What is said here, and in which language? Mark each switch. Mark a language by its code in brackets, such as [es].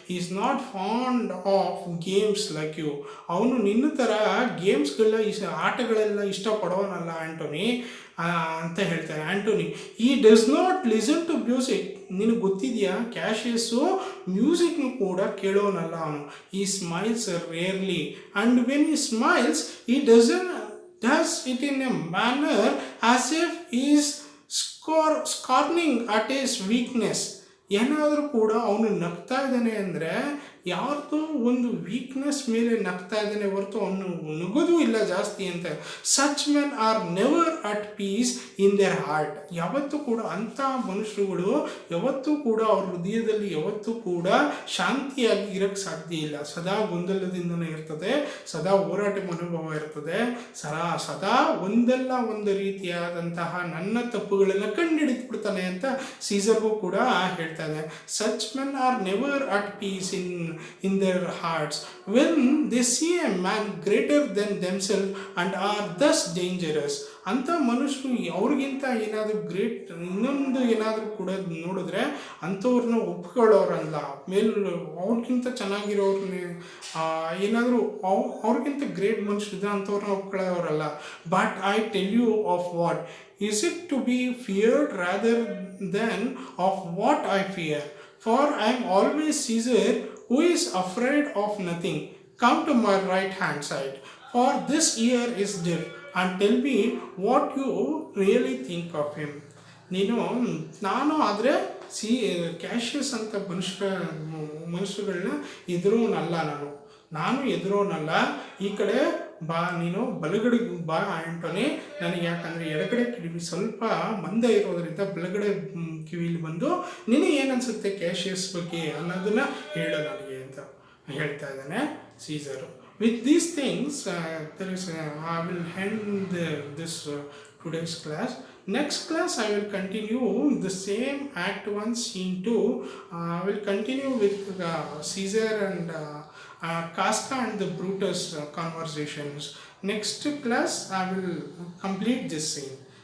[en] Is not fond of games like you. [kn] ಅವನು ನಿನ್ನ ಥರ ಗೇಮ್ಸ್ಗಳನ್ನ ಆಟಗಳೆಲ್ಲ ಇಷ್ಟಪಡೋನಲ್ಲ ಆ್ಯಂಟೋನಿ ಅಂತ ಹೇಳ್ತಾನೆ Antony. [en] He does not listen to music. [kn] ನಿನಗೆ ಗೊತ್ತಿದೆಯಾ, ಕ್ಯಾಶಿಯಸ್ಸು ಮ್ಯೂಸಿಕ್ನು ಕೂಡ ಕೇಳೋನಲ್ಲ ಅವನು. [en] He smiles rarely and when he smiles he does it in a manner as if he is scorning at his weakness. [kn] ಏನಾದರೂ ಕೂಡ ಅವನು ನಗ್ತಾ ಇದ್ದಾನೆ ಅಂದರೆ ಯಾರ್ದು ಒಂದು ವೀಕ್ನೆಸ್ ಮೇಲೆ ನಗ್ತಾ ಇದ್ದಾನೆ ಹೊರತು ಅವನು ನಗೋದು ಇಲ್ಲ ಜಾಸ್ತಿ ಅಂತ. [en] Such men are never at peace in their heart. [kn] ಯಾವತ್ತೂ ಕೂಡ ಅಂಥ ಮನುಷ್ಯರುಗಳು ಯಾವತ್ತೂ ಕೂಡ ಅವ್ರ ಹೃದಯದಲ್ಲಿ ಯಾವತ್ತೂ ಕೂಡ ಶಾಂತಿಯಾಗಿ ಇರೋಕ್ಕೆ ಸಾಧ್ಯ ಇಲ್ಲ. ಸದಾ ಗೊಂದಲದಿಂದನೇ ಇರ್ತದೆ, ಸದಾ ಹೋರಾಟ ಮನೋಭಾವ ಇರ್ತದೆ, ಸದಾ ಒಂದಲ್ಲ ಒಂದು ರೀತಿಯಾದಂತಹ ನನ್ನ ತಪ್ಪುಗಳನ್ನು ಕಂಡುಹಿಡಿದ್ಬಿಡ್ತಾನೆ ಅಂತ ಸೀಸರ್ಗೂ ಕೂಡ ಹೇಳ್ತಾ ಇದೆ. [en] Such men are never at peace in their hearts when they see a man greater than themselves and are thus dangerous. [kn] ಅಂಥ ಮನುಷ್ಯರು ಅವ್ರಿಗಿಂತ ಏನಾದರೂ ಗ್ರೇಟ್ ಇನ್ನೊಂದು ಏನಾದರೂ ಕೂಡ ನೋಡಿದ್ರೆ ಅಂಥವ್ರನ್ನ ಒಪ್ಕೊಳ್ಳೋರಲ್ಲ. ಅವ್ರಿಗಿಂತ ಚೆನ್ನಾಗಿರೋರ್ನೇ ಏನಾದರೂ ಅವ್ರಿಗಿಂತ ಗ್ರೇಟ್ ಮನುಷ್ಯರಿದ್ದ ಅಂಥವ್ರನ್ನ ಒಪ್ಕೊಳ್ಳೋರಲ್ಲ. [en] But I tell you of what is it to be feared rather than of what I fear? For I am always Caesar, who is afraid of nothing. Come to my right hand side, for this year is deaf, and tell me what you really think of him. [kn] ನೀನು ನಾನು ಆದರೆ Cassius ಅಂತ ಮನುಷ್ಯಗಳನ್ನ ಎದುರೋನಲ್ಲ, ನಾನು ಎದುರೋನಲ್ಲ. ಈ ಕಡೆ ಬಾ, ನೀನು ಬಲಗಡೆ ಬಾ ಆಂಟೋನಿ. ನನಗೆ ಯಾಕಂದರೆ ಎಡಗಡೆ ಕಿವಿ ಸ್ವಲ್ಪ ಮಂದ ಇರೋದರಿಂದ ಬಲಗಡೆ ಕಿವಿಲಿ ಬಂದು ನಿನಗೆ ಏನನ್ಸುತ್ತೆ ಕ್ಯಾಶಿಯಸ್ ಬಗ್ಗೆ ಅನ್ನೋದನ್ನ ಹೇಳು ನನಗೆ ಅಂತ ಹೇಳ್ತಾ ಇದ್ದಾನೆ ಸೀಸರು. [en] With these things, I will end this today's class. Next class, I will continue the same Act 1, Scene 2. I will continue with Caesar and Casca and the Brutus conversations. Next class, I will complete this scene.